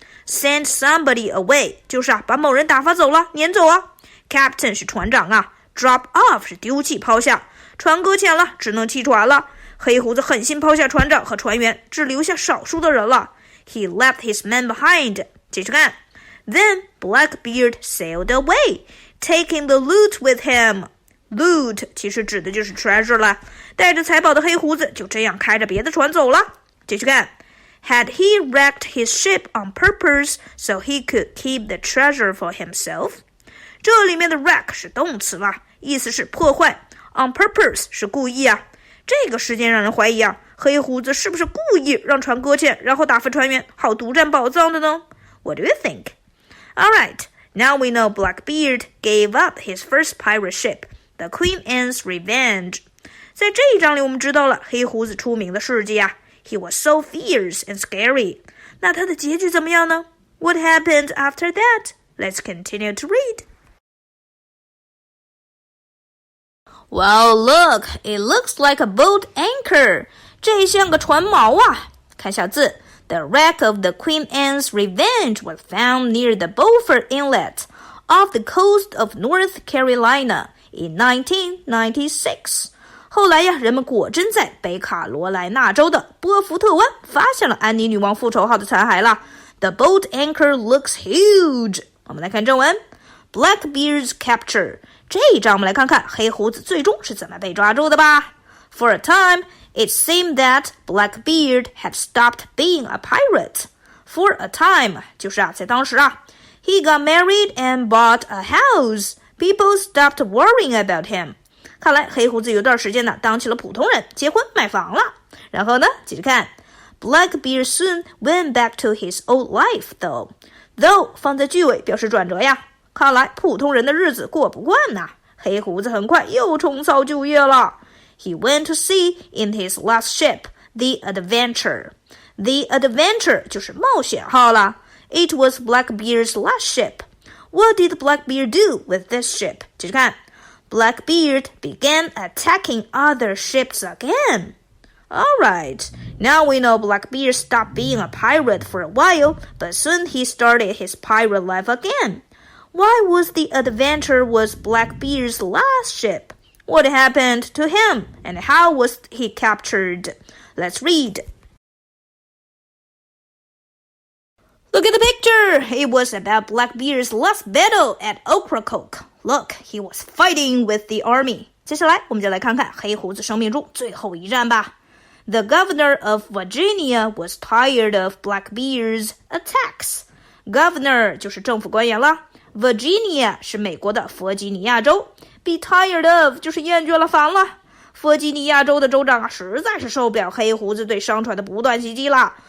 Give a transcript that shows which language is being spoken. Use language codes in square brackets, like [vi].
[en] Send somebody away [zh] 就是把某人打发走了，撵走啊。 Captain 是船长啊 ，drop off 是丢弃抛下，船搁浅了，只能弃船了。黑胡子狠心抛下船长和船员，只留下少数的人了。 [en] He left his men behind. [zh] 继续看。 [en] Then Blackbeard sailed away, taking the loot with him. [zh] Loot 其实指的就是 treasure 了，带着财宝的黑胡子就这样开着别的船走了。继续看。 [en] Had he wrecked his ship on purpose so he could keep the treasure for himself? [zh] 这里面的 wreck 是动词了，意思是破坏。 On purpose 是故意啊。这个事件让人怀疑啊，黑胡子是不是故意让船搁浅，然后打发船员，好独占宝藏的呢？ [en] What do you think? Alright, now we know Blackbeard gave up his first pirate ship, the Queen Anne's Revenge. [zh] 在这一章里我们知道了黑胡子出名的事迹啊。 [en] He was so fierce and scary. [zh] 那他的结局怎么样呢？ [en] What happened after that? Let's continue to read.Well, look, it looks like a boat anchor. [zh] 这像个船锚啊。看小字 [en] The wreck of the Queen Anne's Revenge was found near the Beaufort Inlet off the coast of North Carolina in 1996. [zh] 后来呀，人们果真在北卡罗来纳州的波福特湾发现了安妮女王复仇号的残骸了。 [en] The boat anchor looks huge. [zh] 我们来看正文 Blackbeard's capture. 这一章我们来看看黑胡子最终是怎么被抓住的吧。 [en] For a time, it seemed that Blackbeard had stopped being a pirate. For a time [zh] 就是在当时 [en] He got married and bought a house. People stopped worrying about him. [zh] 看来黑胡子有段时间呢当起了普通人，结婚买房了。然后呢，继续看。 [en] Blackbeard soon went back to his old life, though. [zh] Though 放在句尾表示转折呀。看来普通人的日子过不惯呐，黑胡子很快又重操旧业了。 [en] He went to sea in his last ship, the Adventure. [zh] The Adventure 就是冒险号了。 [en] It was Blackbeard's last ship. What did Blackbeard do with this ship? [zh] 继续看。 [en] Blackbeard began attacking other ships again. Alright, now we know Blackbeard stopped being a pirate for a while, but soon he started his pirate life again.Why was the Adventure was Blackbeard's last ship? What happened to him, and how was he captured? Let's read. Look at the picture. It was about Blackbeard's last battle at Ocracoke. Look, he was fighting with the army. [zh] 接下来我们就来看看黑胡子生命中最后一战吧。 [en] The governor of Virginia was tired of Blackbeard's attacks. [zh] Governor 就是政府官员了。Virginia 是美国的弗吉尼亚州。 Be tired of 就是厌倦了，烦了。弗吉尼亚州的州长实在是受不了黑胡子对商船的不断袭击了。